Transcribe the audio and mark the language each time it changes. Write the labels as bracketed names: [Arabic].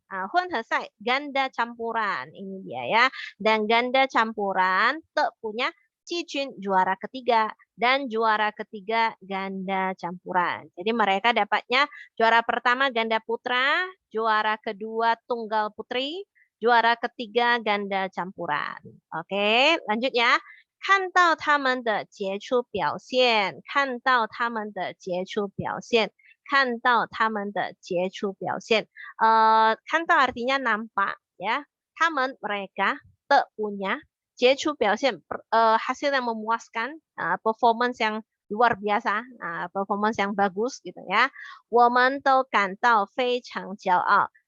[Indonesian] Hun he sai ganda campuran ini dia ya. Dan ganda campuran te punya Cicun juara ketiga dan juara ketiga ganda campuran. Jadi mereka dapatnya juara pertama ganda putra, juara kedua tunggal putri, juara ketiga ganda campuran. Oke, lanjut ya. [Chinese] 看到他们的杰出表现，看到他们的杰出表现，看到他们的杰出表现。 [Indonesian] 看到 artinya nampak ya. 他们 mereka, te punya, 杰出表现 hasil yang memuaskan, performance yang luar biasa, performance yang bagus gitu ya. [Chinese] 我们都感到非常骄傲。